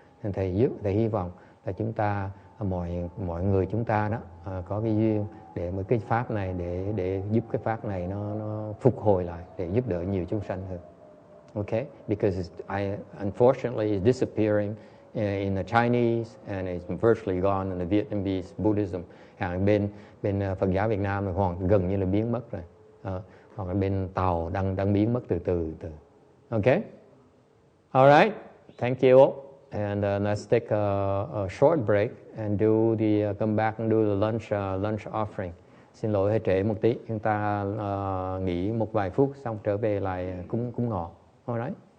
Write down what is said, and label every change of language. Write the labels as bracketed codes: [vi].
[vi] And thầy hy vọng là chúng ta mọi người chúng ta đó có cái duyên để một cái pháp này để giúp cái pháp này nó phục hồi lại, để giúp đỡ nhiều chúng sanh hơn. [en] Okay, because unfortunately it's disappearing in the Chinese and it's virtually gone in the Vietnamese Buddhism. [vi] Bên Phật giáo Việt Nam là gần như là biến mất rồi. Còn bên Tàu đang biến mất từ từ. [en] Okay? All right. Thank you. And let's take a short break and come back and do the lunch offering. [vi] Xin lỗi hơi trễ một tí. Chúng ta nghỉ một vài phút xong trở về lại cúng ngọ. All right.